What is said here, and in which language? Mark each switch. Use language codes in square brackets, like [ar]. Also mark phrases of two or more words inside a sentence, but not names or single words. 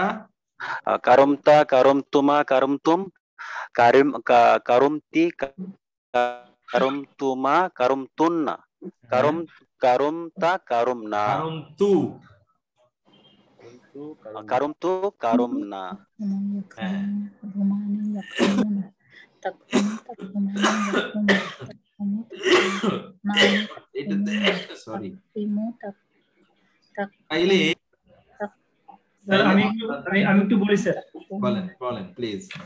[ar] كرمت كرمتما كرمتم كرم كرمت كرمتما كرمتن كرم كرمت كرمنا কারুমতু كرمت كرمنا. [bn] সরি আমি একটু বলি স্যার। বলেন বলেন প্লিজ।